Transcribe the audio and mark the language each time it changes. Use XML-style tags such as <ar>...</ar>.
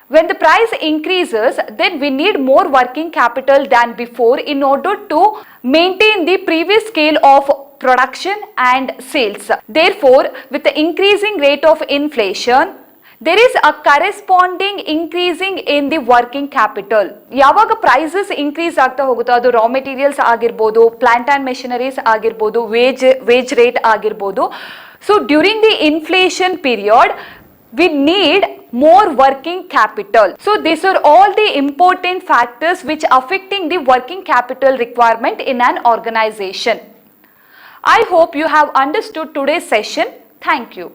<en>When the price increases, then we need more working capital than before in order to maintain the previous scale of production and sales. Therefore, with the increasing rate of inflation, there is a corresponding increasing in the working capital.</en> <kn>ಯಾವಾಗ prices increase ಆಗ್ತಾ ಹೋಗುತ್ತೋ ಅದು raw materials ಆಗಿರ್ಬೋದು, plant and machineries ಆಗಿರ್ಬೋದು, wage rate ಆಗಿರ್ಬೋದು.</kn> <en>So during the inflation period we need more working capital. So these are all the important factors which affecting the working capital requirement in an organization. I hope you have understood today's session. Thank you.</en>